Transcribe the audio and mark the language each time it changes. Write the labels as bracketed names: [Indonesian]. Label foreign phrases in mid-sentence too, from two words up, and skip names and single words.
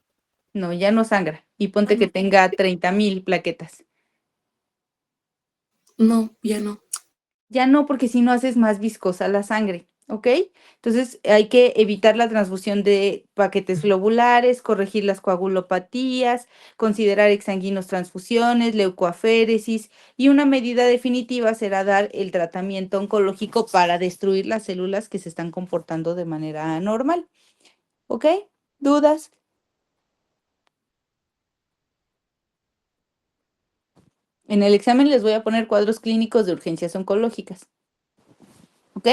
[Spanish] No, ya no sangra. Y Ah, ponte que no. tenga 30,000 plaquetas. No, ya no. Ya no, porque si no haces más viscosa la sangre, ¿ok? Entonces hay que evitar la transfusión de paquetes globulares, corregir las coagulopatías, considerar exsanguinos transfusiones, leucoaféresis y una medida definitiva será dar el tratamiento oncológico para destruir las células que se están comportando de manera anormal, ¿ok? ¿Dudas? En el examen les voy a poner cuadros clínicos de urgencias oncológicas, ¿ok?